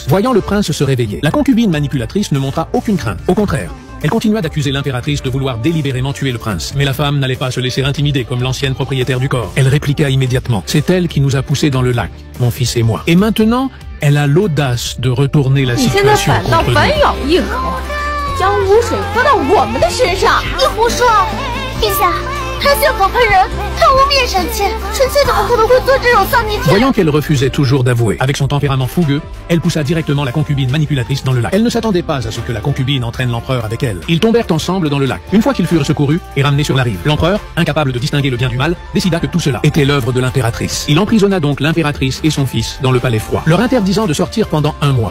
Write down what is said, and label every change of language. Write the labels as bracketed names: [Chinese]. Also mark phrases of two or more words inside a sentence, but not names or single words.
[French] Voyant le prince se réveiller, la concubine manipulatrice ne montra aucune crainte. Au contraire, elle continua d'accuser l'impératrice de vouloir délibérément tuer le prince. Mais la femme n'allait pas se laisser intimider comme l'ancienne propriétaire du corps. Elle répliqua immédiatement: c'est elle qui nous a poussés dans le lac, mon fils et moi. Et maintenant, elle a l'audace de retourner la situation contre nous. [Chinese] 将污水泼到我们的身上，你胡说！陛下，他血口喷人，他污蔑臣妾，臣妾怎么可能会做这种丧逆天？ [French] Voyant qu'elle refusait toujours d'avouer, avec son tempérament fougueux, elle poussa directement la concubine manipulatrice dans le lac. Elle ne s'attendait pas à ce que la concubine entraîne l'empereur avec elle. Ils tombèrent ensemble dans le lac. Une fois qu'ils furent secourus et ramenés sur la rive, l'empereur, incapable de distinguer le bien du mal, décida que tout cela était l'œuvre de l'impératrice. Il emprisonna donc l'impératrice et son fils dans le palais froid, leur interdisant de sortir pendant un mois.